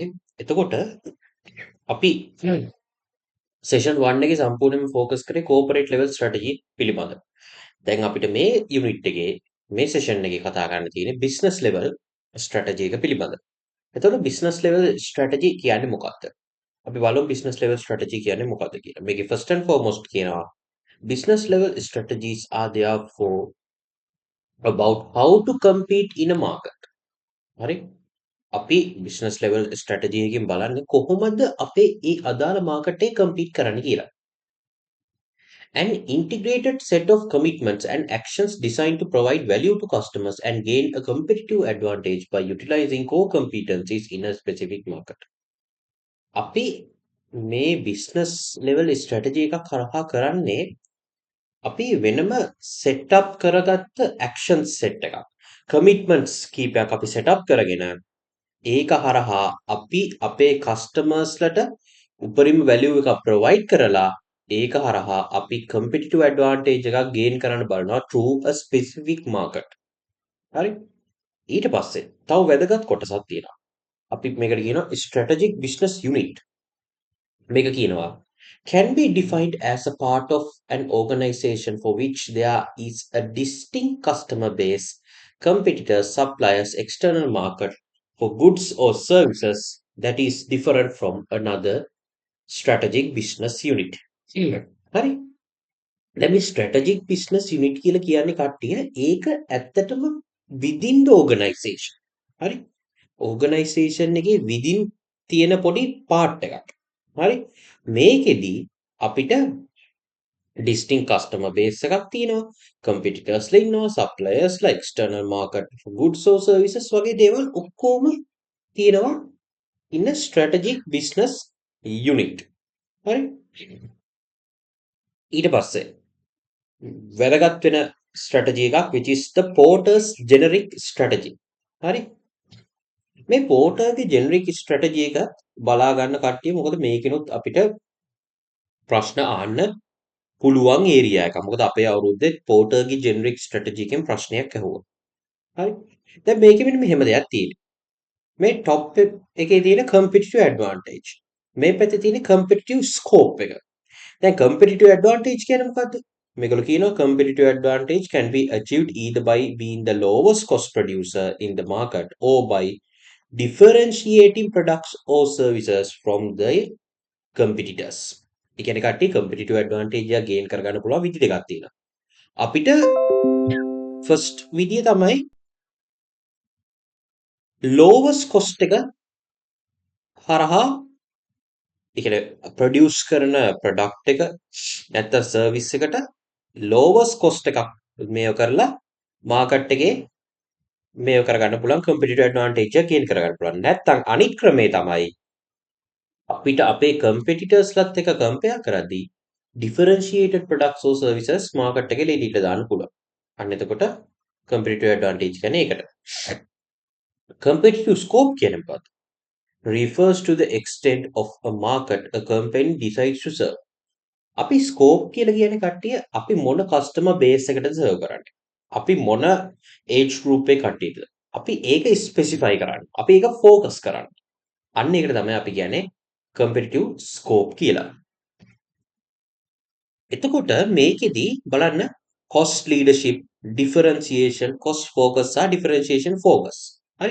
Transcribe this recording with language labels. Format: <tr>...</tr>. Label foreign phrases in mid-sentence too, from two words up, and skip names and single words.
<si>එතකොට අපි සෙෂන් 1 එකේ සම්පූර්ණයෙන්ම ફોකස් කරේ</si> <en>corporate level strategy</en> <si>පිළිබඳ. දැන් අපිට මේ යුනිට් එකේ මේ සෙෂන් එකේ කතා කරන්න තියෙන්නේ</si> <en>business level strategy</en> <si>එක පිළිබඳ. එතකොට</si> <en>business level strategy</en> <si>කියන්නේ මොකක්ද? අපි බලමු</si> <en>business level strategy</en> <si>කියන්නේ මොකක්ද කියලා.</si> <en>මේකේ first and foremost කියනවා business level strategies are therefore about how to compete in a market.</en> <si>හරි? අපි</si> <en>business level strategy</en> <si>එකකින් බලන්නේ කොහොමද අපේ ඒ අදාළ market එකේ compete කරන්න කියලා.</si> <en>An integrated set of commitments and actions designed to provide value to customers and gain a competitive advantage by utilizing core competencies in a specific market.</en> <si>අපි මේ</si> <en>business level strategy</en> <si>එකක් කරහා කරන්නේ අපි වෙනම සෙට්අප් කරගත්ත</si> <en>action set</en> <si>එකක්. කමිට්මන්ට්ස් කීපයක් අපි සෙටප් කරගෙන ඒක හරහා අපි අපේ කස්ටමර්ස්ලට උපරිම වැලියු එකක් ප්‍රොවයිඩ් කරලා ඒක හරහා අපි</si> <en>competitive advantage</en> <si>එකක් ගේන් කරන්න බලනවා</si> <en>through a specific market.</en> <si>හරි? ඊට පස්සේ තව වැදගත් කොටසක් තියෙනවා. අපි මේකට කියනවා</si> <en>strategic business unit.</en> <si>මේක කියනවා</si> <en>can be defined as a part of an organization for which there is a distinct customer base, competitors, suppliers, external market for goods or services that is different from another strategic business unit.</en> <si>හරි. දැන් මේ</si> <en>strategic business unit</en> <si>කියලා කියන්නේ කට්ටිය ඒක ඇත්තටම</si> <en>within the organization.</en> <si>හරි. organization එකේ within තියෙන පොඩි part එකක්. හරි. මේකෙදි අපිට</si> <en>distinct customer base</en> <si>එකක් තියෙනවා. competitorsලා ඉන්නවා, suppliersලා,</si> <en>external market for goods or services</en> <si>වගේ දේවල් ඔක්කොම තියෙනවා</si> <en>in a strategic business unit.</en> <si>හරි? ඊට පස්සේ වැදගත් වෙන strategy එකක්</si> <en>which is the Porter's generic strategy.</en> <si>හරි? මේ පෝටර්ගේ</si> <en>generic strategy</en> <si>එක බලා ගන්න කට්ටිය මොකද මේකෙනුත් අපිට ප්‍රශ්න අහන්න පුළුවන් ඒරියා එකක්. මොකද අපේ අවුරුද්දේ පෝටර්ගේ</si> <en>generic strategy</en> <si>එකෙන් ප්‍රශ්නයක් ඇහුවා. හරි. දැන් මේකෙ මෙන්න මෙහෙම දෙයක් තියෙනවා. මේ টොප් එකේ තියෙන</si> <en>competitive advantage.</en> <si>මේ පැත්තේ තියෙන</si> <en>competitive scope</en> <si>එක. දැන්</si> <en>competitive advantage</en> <si>කියන්නේ මොකද්ද? මේගොල්ලෝ කියනවා</si> <en>competitive advantage can be achieved either by being the lowest cost producer in the market or by differentiating products or services from the competitors.</en> <si>ඒ කියන්නේ කට්ටිය</si> <en>competitive advantage</en> <si>එක gain කරගන්න පුළුවන් විදි දෙකක් තියෙනවා. අපිට first විදිය තමයි</si> <en>lowest cost</en> <si>එක හරහා ඒ කියන්නේ produce කරන product එක නැත්නම් service එකට</si> <en>lowest cost</en> <si>එකක් මේව කරලා market එකේ මේව කරගන්න පුළුවන්</si> <en>competitive advantage</en> <si>එක gain කරගන්න පුළුවන්. නැත්නම් අනිත් ක්‍රමේ තමයි අපිට අපේ competitorsලත් එක්ක compare කරද්දී</si> <en>differentiated products or services</en> <si>market එකේ එළියට දාන්න පුළුවන්. අන්න එතකොට</si> <en>competitive advantage</en> <si>කියන්නේ ඒකට.</si> <en>competitive scope</en> <si>කියන්නේ මොකක්ද?</si> <en>refers to the extent of a market a company decides to serve.</en> <si>අපි scope කියලා කියන්නේ කට්ටිය අපි මොන</si> <en>customer base</en> <si>එකටද serve කරන්නේ. අපි මොන</si> <en>age group</en> <si>එකේ කට්ටියද? අපි ඒක specify කරන්නේ. අපි ඒක focus කරන්නේ. අන්න ඒකට තමයි අපි කියන්නේ</si> <en>competitive scope</en> <si>කියලා. එතකොට මේකෙදි බලන්න</si> <en>cost leadership, differentiation, cost focus</en> <si>සහ</si> <en>differentiation focus.</en> <si>හරි?</si>